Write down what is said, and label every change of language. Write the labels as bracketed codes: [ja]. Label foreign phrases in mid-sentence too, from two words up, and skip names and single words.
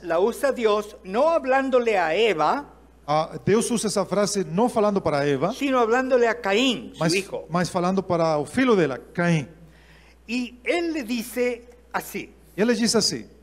[es] la usa Dios no hablándole a Eva, [pt] Deus usa essa frase não falando para Eva, [es] sino hablándole a Caín, su hijo. [pt] mas falando para o filho dela, Caim. [es] Y él le dice así. [pt] E ele diz assim: